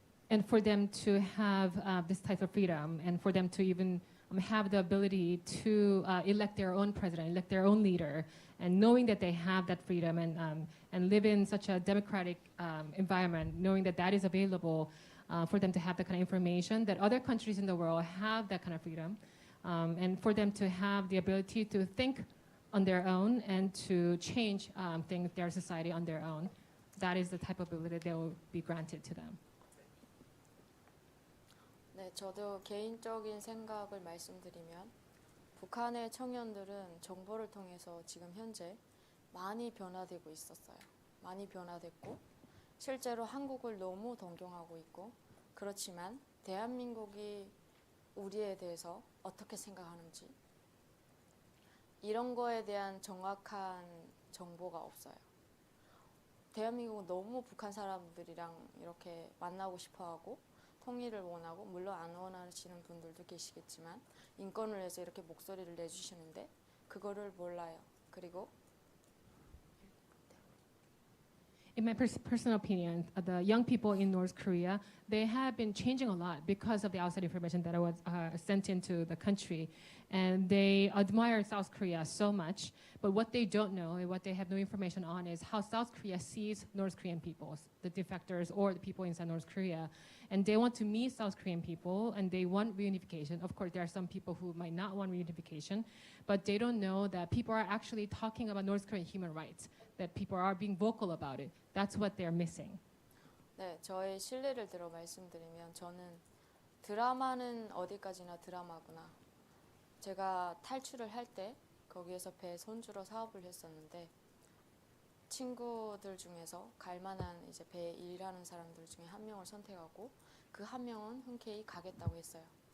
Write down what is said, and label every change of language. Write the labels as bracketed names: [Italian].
[English] And for them to have this type of freedom, and for them to even have the ability to elect their own president, elect their own leader, and knowing that they have that freedom and live in such a democratic environment, knowing that that is available for them to have the kind of information that other countries in the world have, that kind of freedom, and for them to have the ability to think on their own and to change their society on their own. That is the type of ability that will be granted to them. [Korean] 네, 저도 개인적인 생각을 말씀드리면 북한의 청년들은 정보를 통해서 지금 현재 많이 변화되고 있었어요. 많이 변화됐고 실제로 한국을 너무 동경하고 있고 그렇지만 대한민국이 우리에 대해서 어떻게 생각하는지 이런 거에 대한 정확한 정보가 없어요. 대한민국은 너무 북한 사람들이랑 이렇게 만나고 싶어하고 통일을 원하고, 물론 안 원하시는 분들도 계시겠지만 인권을 위해서 이렇게 목소리를 내주시는데 그거를 몰라요. 그리고 [English] In my personal opinion, the young people in North Korea, they have been changing a lot because of the outside information that was sent into the country. And they admire South Korea so much. But what they don't know and what they have no information on is how South Korea sees North Korean people, the defectors or the people inside North Korea. And they want to meet South Korean people and they want reunification. Of course, there are some people who might not want reunification, but they don't know that people are actually talking about North Korean human rights, that people are being vocal about it. That's what they're missing. [Korean] 네, 저의 실례를 들어 말씀드리면 저는 드라마는 어디까지나 드라마구나. 제가 탈출을 할 때 거기에서 배 손주로 사업을 했었는데 친구들 중에서 갈만한 이제 배에 일하는 사람들 중에 한 명을 선택하고 그 한 명은 흔쾌히 가겠다고 했어요.